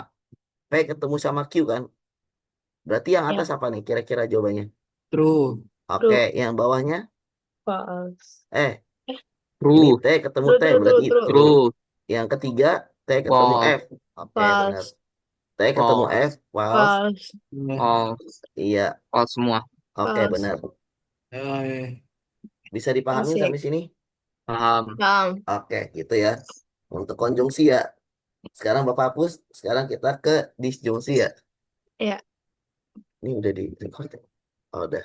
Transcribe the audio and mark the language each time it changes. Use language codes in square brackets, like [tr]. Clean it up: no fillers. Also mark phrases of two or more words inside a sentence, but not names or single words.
[id] P ketemu sama Q kan? Berarti yang Ya. atas apa nih kira-kira jawabannya? True. Oke, True. yang bawahnya False. eh Eh, ini True. T ketemu true, T true, berarti [en] true, true. [id] true. True. Yang ketiga T ketemu False. F. Oke, benar. False. T ketemu False. F, false. False. False. Iya, False semua. oke False. benar. Eh, Bisa dipahami Asik. sampai sini? Paham. Paham. Oke, gitu ya. Untuk konjungsi ya. Sekarang Bapak hapus, sekarang kita ke disjungsi ya. Ya. Ini udah di record ya? Oh, udah.